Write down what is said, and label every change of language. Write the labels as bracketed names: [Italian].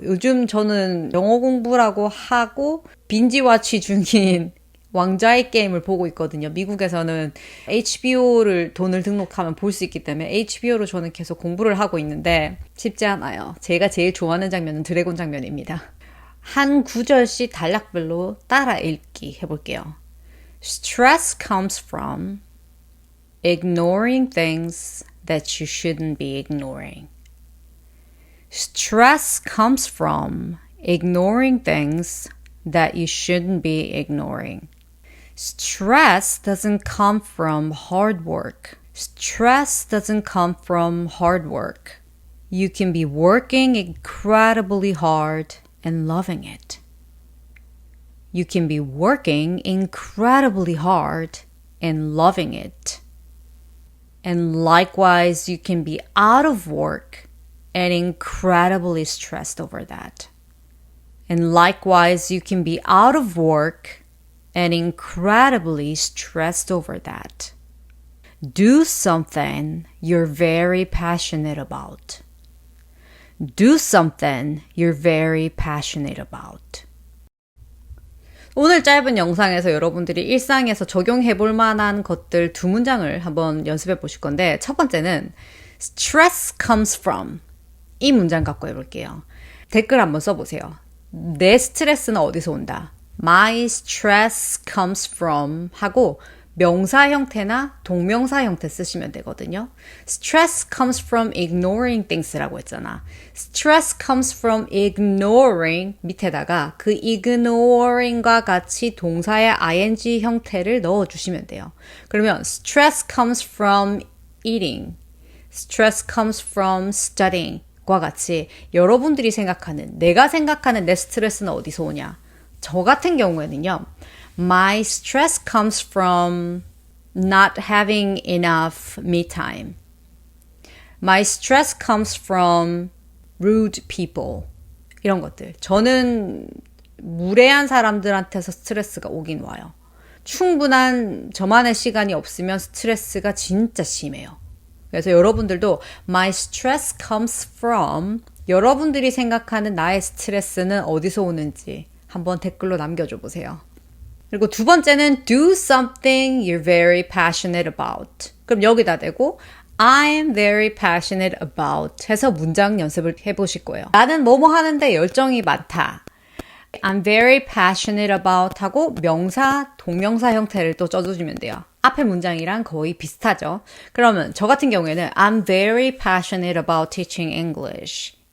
[Korean] 요즘 저는 영어 공부라고 하고 빈지와치 중인 왕좌의 게임을 보고 있거든요. 미국에서는 HBO를 돈을 등록하면 볼 수 있기 때문에 HBO로 저는 계속 공부를 하고 있는데 쉽지 않아요. 제가 제일 좋아하는 장면은 드래곤 장면입니다. 한 구절씩 단락별로 따라 읽기 해볼게요. [English] Stress comes from ignoring things that you shouldn't be ignoring. Stress comes from ignoring things that you shouldn't be ignoring. Stress doesn't come from hard work. Stress doesn't come from hard work. You can be working incredibly hard and loving it. You can be working incredibly hard and loving it. And likewise, you can be out of work and incredibly stressed over that. And likewise, you can be out of work and incredibly stressed over that. Do something you're very passionate about. Do something you're very passionate about. [Korean] 오늘 짧은 영상에서 여러분들이 일상에서 적용해 볼 만한 것들 두 문장을 한번 연습해 보실 건데 첫 번째는 [English] stress comes from [Korean] 이 문장 갖고 해볼게요. 댓글 한번 써보세요. 내 스트레스는 어디서 온다? [English] My stress comes from [Korean] 하고 명사 형태나 동명사 형태 쓰시면 되거든요. [English] Stress comes from ignoring things라고 [Korean] 했잖아. [English] Stress comes from ignoring [Korean] 밑에다가 그 ignoring과 같이 동사의 ing 형태를 넣어주시면 돼요. [English] 그러면 stress comes from eating. Stress comes from studying. [Korean] 과 같이 여러분들이 생각하는 내가 생각하는 내 스트레스는 어디서 오냐? 저 같은 경우에는요. [English] My stress comes from not having enough me time. My stress comes from rude people. [Korean] 이런 것들. 저는 무례한 사람들한테서 스트레스가 오긴 와요. 충분한 저만의 시간이 없으면 스트레스가 진짜 심해요. 그래서 여러분들도 [English] my stress comes from [Korean] 여러분들이 생각하는 나의 스트레스는 어디서 오는지 한번 댓글로 남겨줘 보세요. 그리고 두 번째는 [English] do something you're very passionate about. [Korean] 그럼 여기다 대고 [English] I'm very passionate about [Korean] 해서 문장 연습을 해보실 거예요. 나는 뭐뭐 하는데 열정이 많다. [English] I'm very passionate about [Korean] 하고 명사, 동명사 형태를 또 써주시면 돼요. 앞에 문장이랑 거의 비슷하죠. 그러면 저 같은 경우에는 [English] I'm very passionate about teaching English.